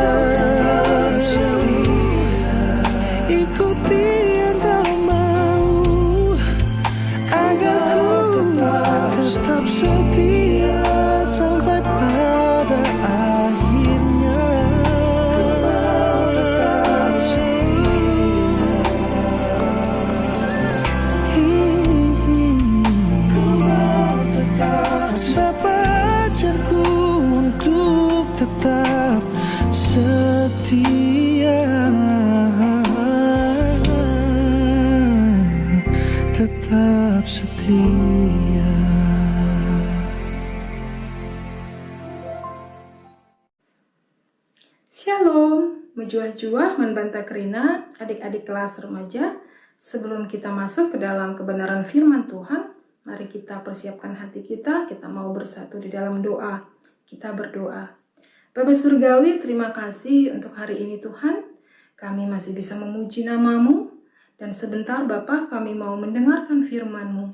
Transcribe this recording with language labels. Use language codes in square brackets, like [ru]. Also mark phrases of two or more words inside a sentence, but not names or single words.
[id] Ikuti yang kau mau, agar ku tetap setia sampai pada akhirnya. Bapa, ajarku untuk tetap setia, tetap setia. Shalom, [btx] menjuah-juah membantah kerina [id] adik-adik kelas remaja. Sebelum kita masuk ke dalam kebenaran firman Tuhan, mari kita persiapkan hati kita mau bersatu di dalam doa. Kita berdoa. Bapa Surgawi, terima kasih untuk hari ini Tuhan. Kami masih bisa memuji nama-Mu, dan sebentar Bapa kami mau mendengarkan firman-Mu.